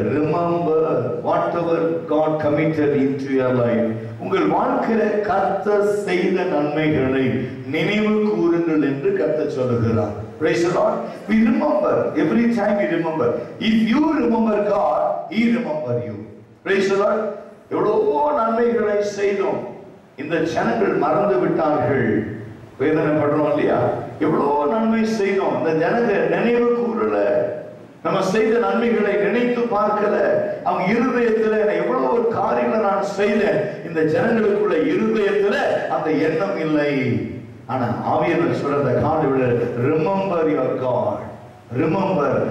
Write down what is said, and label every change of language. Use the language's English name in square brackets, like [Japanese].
[English] Remember whatever God committed into your life. [Tamil] உங்கள் வாழ்க்கையில கர்த்தர் செய்த நன்மைகளை நினைவு கூறுங்கள் என்று கர்த்தர் சொல்லுகிறார். [English] Praise the Lord. We remember every time we remember. If you remember God, He remember you. Praise the Lord. [Tamil] எவ்வளவோ நன்மைகளை செய்தோம், இந்த ஜனங்கள் மறந்து விட்டார்கள். வேதனைப்படுறோம் இல்லையா? எவ்வளவோ நன்மை செய்தோம், இந்த ஜனங்கள் நினைவு கூறல, நம்ம செய்த நன்மைகளை நினைத்து பார்க்கல. அவங்க இருதயத்துல எவ்வளவு ஒரு காரியங்களை நான் செய்தேன், இந்த ஜனங்களுக்குள்ள இருதயத்துல அந்த எண்ணம் இல்லை. ஆனா ஆவியானவர் சொல்ற காடு, [English] Remember your God. Remember.